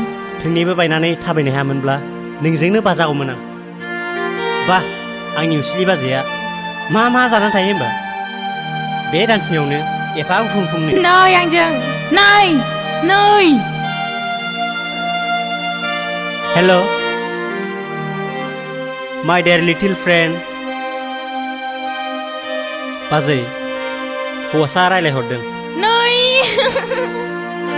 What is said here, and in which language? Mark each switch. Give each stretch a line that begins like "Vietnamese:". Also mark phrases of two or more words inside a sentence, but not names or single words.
Bodo: थोंनिबो बायनानै थाबायनो हायामोनब्ला नोंजोंनो बाजागौमोन आं बा आंनि उसिलि बाजैया मा मा जानानै थायो होमबा बे दानसेनियावनो एफा गुफुं फुंनो नै आंजों नै नै
English: hello my dear little friend
Bodo: बाजै हौवासा रायलायहरदों नै